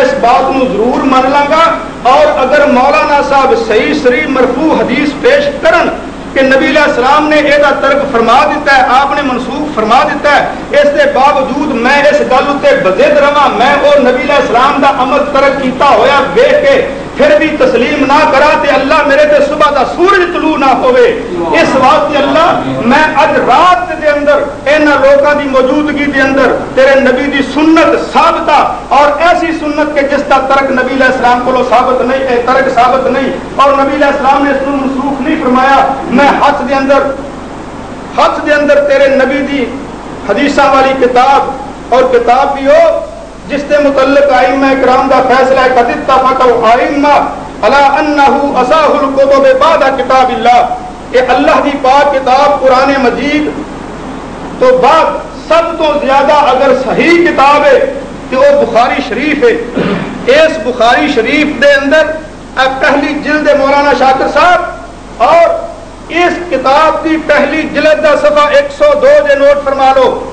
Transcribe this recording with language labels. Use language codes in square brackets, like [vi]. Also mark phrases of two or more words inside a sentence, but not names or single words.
[pa] اس بات نو ضرور مان لاں گا، اور اگر مولانا صاحب صحیح صریح مرفوع حدیث پیش کرن کہ نبی [ar] علیہ السلام [pa] نے یہ ترک فرما دیتا ہے، آپ نے منسوخ فرما دیتا ہے، اس کے باوجود میں اس گل تے بضد رہاں، میں وہ نبی [ar] علیہ السلام [pa] دا عمل ترک کیتا ہویا دیکھ کے پھر بھی تسلیم نہ کرا تے اللہ میرے تے صبح دا سورج طلوع نہ ہوئے، اس واسطے اللہ میں اج رات دے اندر انہاں لوکاں دی موجودگی دے اندر تیرے نبی دی سنت ثابتہ اور ایسی سنت کے جس دا ترک نبی [ar] علیہ السلام [pa] کو ثابت نہیں، ترک ثابت نہیں اور نبی [ar] علیہ السلام [pa] نے اس کو منسوخ نہیں فرمایا، میں ہاتھ دے اندر تیرے نبی دی حدیثاں والی کتاب اور کتاب بھی ہو جس کے متعلق ائمہ کرام دا فیصلہ ہے، [ar] قد اتفق الائمہ علی انہ اصح الکتب بعد کتاب اللہ، [pa] یہ اللہ دی پاک کتاب قرآن مجید تو بعد سب تو زیادہ اگر صحیح کتاب ہے کہ وہ بخاری شریف ہے۔ اس بخاری شریف دے اندر پہلی جلد مولانا شاکر صاحب، اور اس کتاب کی پہلی جلد دا صفحہ 102 دے نوٹ فرما لو،